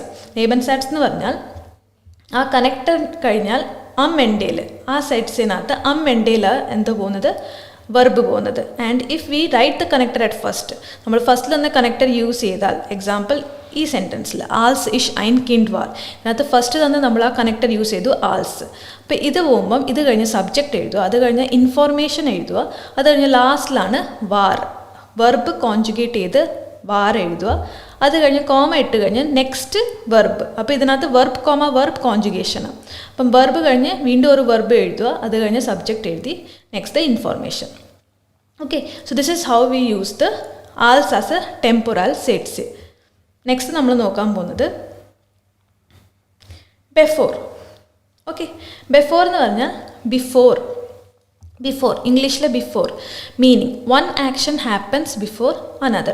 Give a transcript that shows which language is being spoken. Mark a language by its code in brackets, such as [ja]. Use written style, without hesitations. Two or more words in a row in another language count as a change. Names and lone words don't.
[ml] നേബൻ സെറ്റ്സ് എന്ന് പറഞ്ഞാൽ ആ കണക്ടർ കഴിഞ്ഞാൽ എൻഡേൽ, ആ സെറ്റ്സിനകത്ത് എൻഡേൽ എന്താ പോകുന്നത്? വെർബ് പോകുന്നത്. [en] and if we write the connector at first, [ml] നമ്മൾ ഫസ്റ്റിൽ തന്നെ കണക്ടർ യൂസ് ചെയ്താൽ, എക്സാമ്പിൾ ഈ സെൻറ്റൻസിൽ [de] als ich ein Kind war, [ml] അതിനകത്ത് ഫസ്റ്റ് തന്നെ നമ്മൾ ആ കണക്ടർ യൂസ് ചെയ്തു ആൾസ്. അപ്പോൾ ഇത് പോകുമ്പം ഇത് കഴിഞ്ഞ് സബ്ജക്റ്റ് എഴുതുക, അത് കഴിഞ്ഞ് ഇൻഫോർമേഷൻ എഴുതുക, അത് കഴിഞ്ഞ് ലാസ്റ്റിലാണ് വാർ, വെർബ് കോൺജുഗേറ്റ് ചെയ്ത് വാർ എഴുതുക, അത് കഴിഞ്ഞ് കോമ ഇട്ട് കഴിഞ്ഞ് നെക്സ്റ്റ് വെർബ്. അപ്പോൾ ഇതിനകത്ത് വെർബ് കോമ വെർബ് കോൺജുഗേഷനാണ്. അപ്പം വെർബ് കഴിഞ്ഞ് വീണ്ടും ഒരു വെർബ് എഴുതുക, അത് കഴിഞ്ഞ് സബ്ജക്റ്റ് എഴുതി നെക്സ്റ്റ് ദ ഇൻഫോർമേഷൻ. [en] Okay, so this is how we use the als as a [de] Temporal Sätze. [ml] നെക്സ്റ്റ് നമ്മൾ നോക്കാൻ പോകുന്നത് ബെഫോർ. ഓക്കെ. [en] ബെഫോർ [ml] എന്ന് പറഞ്ഞാൽ [en] ബിഫോർ ഇംഗ്ലീഷിലെ before meaning one action happens before another.